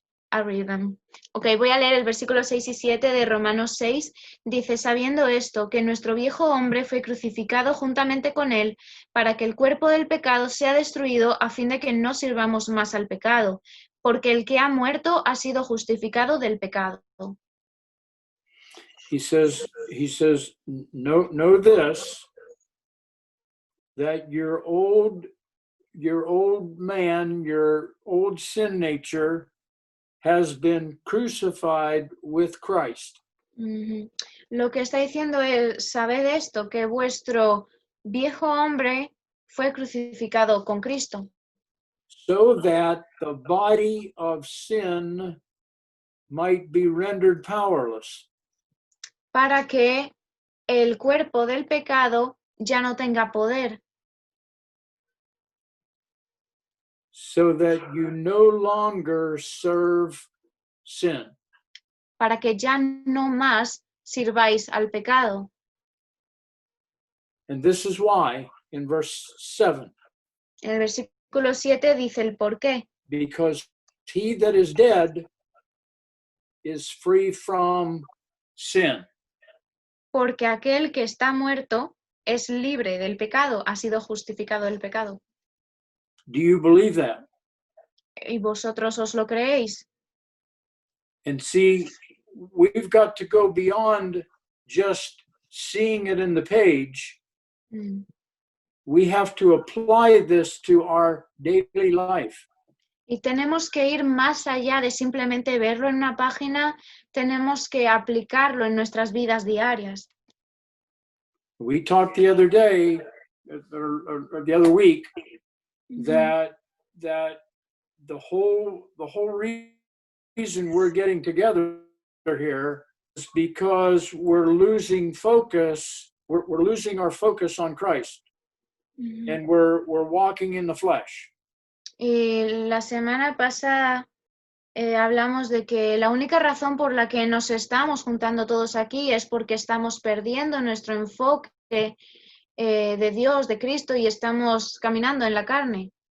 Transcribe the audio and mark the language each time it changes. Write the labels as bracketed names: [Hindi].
[English] I'll read them. [Spanish] Ok, voy a leer el versículo 6 y 7 de Romanos 6. Dice, sabiendo esto, que nuestro viejo hombre fue crucificado juntamente con él, para que el cuerpo del pecado sea destruido, a fin de que no sirvamos más al pecado, porque el que ha muerto ha sido justificado del pecado. [English] He says, know this, that your old man, your old sin nature has been crucified with Christ. Uh-huh. [Spanish] Lo que está diciendo es, sabed esto, que vuestro viejo hombre fue crucificado con Cristo, [English] so that the body of sin might be rendered powerless. [Spanish] para que el cuerpo del pecado ya no tenga poder, [English] so that you no longer serve sin. [Spanish] para que ya no más sirváis al pecado. [English] And this is why, in verse 7, [Spanish] En el versículo 7 dice el por qué. [English] because he that is dead is free from sin. [Spanish] Porque aquel que está muerto es libre del pecado, ha sido justificado del pecado. [English] Do you believe that? [Spanish] ¿Y vosotros os lo creéis? [English] And see, we've got to go beyond just seeing it in the page. We have to apply this to our daily life. [Spanish] Y tenemos que ir más allá de simplemente verlo en una página, tenemos que aplicarlo en nuestras vidas diarias. [English] We talked the other day, or the other week, that the whole reason we're getting together here is because we're losing focus. We're losing our focus on Christ, and we're walking in the flesh. [Spanish] Y la semana pasada hablamos de que la única razón por la que nos estamos juntando todos aquí es porque estamos perdiendo nuestro enfoque de Dios, de Cristo, y estamos caminando en la carne.